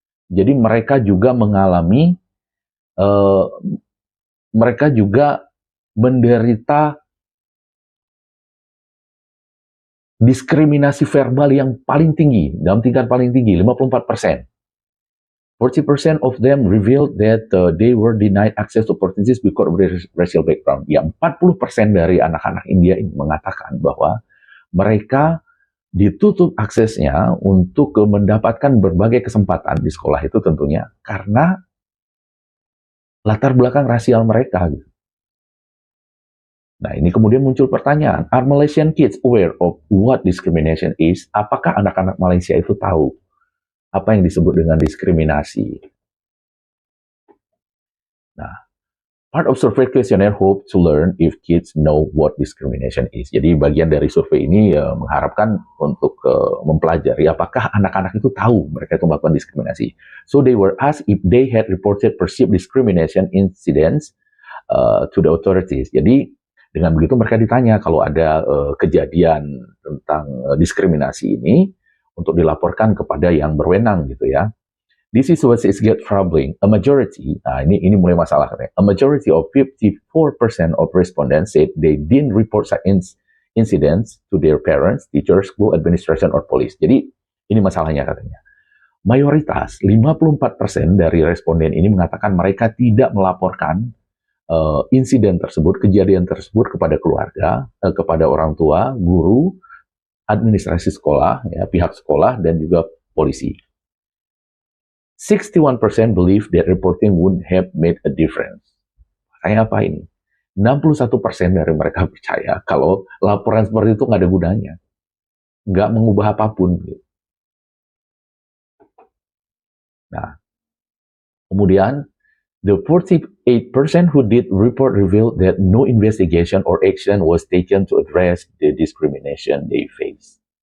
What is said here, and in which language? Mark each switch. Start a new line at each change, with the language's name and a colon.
Indonesian: Jadi mereka juga mengalami mereka juga menderita diskriminasi verbal yang paling tinggi, dalam tingkat paling tinggi, 54%.
English: 40% of them revealed that they were denied access to opportunities because of their racial background.
Indonesian: Ya, 40% dari anak-anak India ini mengatakan bahwa mereka ditutup aksesnya untuk mendapatkan berbagai kesempatan di sekolah itu tentunya karena latar belakang rasial mereka.
English: Nah,
Indonesian: ini kemudian muncul pertanyaan,
English: are Malaysian kids aware of what discrimination is?
Indonesian: Apakah anak-anak Malaysia itu tahu apa yang disebut dengan diskriminasi?
English: Nah, part of survey questionnaire hope to learn if kids know what discrimination is.
Indonesian: Jadi bagian dari survei ini mengharapkan untuk mempelajari apakah anak-anak itu tahu mereka itu melakukan diskriminasi.
English: So they were asked if they had reported perceived discrimination incidents to the authorities.
Indonesian: Jadi dengan begitu mereka ditanya kalau ada kejadian tentang diskriminasi ini untuk dilaporkan kepada yang berwenang gitu ya.
English: This is what is get troubling. A majority,
Indonesian: nah ini mulai masalah katanya.
English: A majority of 54% of respondents said they didn't report such incidents to their parents, teachers, school administration, or police.
Indonesian: Jadi ini masalahnya katanya. Mayoritas, 54% dari responden ini mengatakan mereka tidak melaporkan insiden tersebut, kejadian tersebut kepada keluarga, kepada orang tua, guru, administrasi sekolah, ya, pihak sekolah, dan juga polisi.
English: 61% believe that reporting would have made a difference.
Indonesian: Kayak apa ini? 61% dari mereka percaya kalau laporan seperti itu nggak ada gunanya. Nggak mengubah apapun. Nah, kemudian,
English: the 48% who did report revealed that no investigation or action was taken to address the discrimination they face.